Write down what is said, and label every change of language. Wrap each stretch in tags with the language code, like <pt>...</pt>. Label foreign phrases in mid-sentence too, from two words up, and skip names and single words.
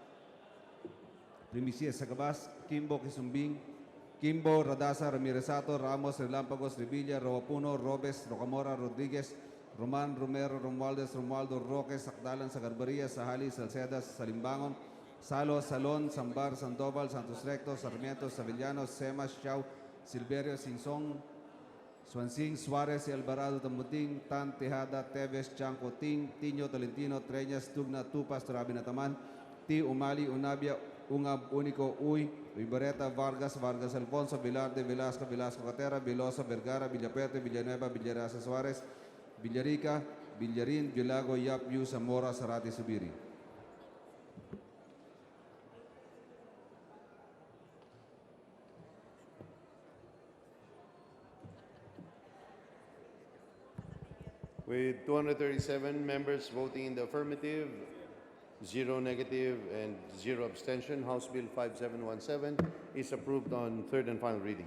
<en>Primicia, Sagabas, Kimbo, Kisumbing, Kimbo, Radasa, Ramiresato, Ramos, Relampagos, Revilla, Rawapuno, Robes, Rocamora, Rodriguez, Roman, Romero, Romualdez, Romualdo, Roque, Sakdalan, Sagarbaria, Sahali, Salceda, Salimbangon, Salo, Salon, Sambar, Sandoval, Santos Recto, Sarmiento, Sevillano, Semas, Xiao, Silverio, Singsong, Swansing, Suarez, Alvarado, Tamuting, Tan, Tejada, Teves, Chanco, Ting, Tino, Tolentino, Treñas, Tugna, Tupas, Turabi Nataman, T. Umali, Unabia, Ungab, Unico, Uy, Vibareta, Vargas, Vargas Alfonso, Velarde, Velasco, Velasco Catera, Veloso, Vergara, Villaperte, Villanueva, Villarasa Suarez, Villarica, Villarin, Villago, Yap, Yu, Zamora, Sarate, Subiri. With 237 members voting in the affirmative, 0 negative, and 0 abstention, House Bill 5717 is approved on third and final reading.</en>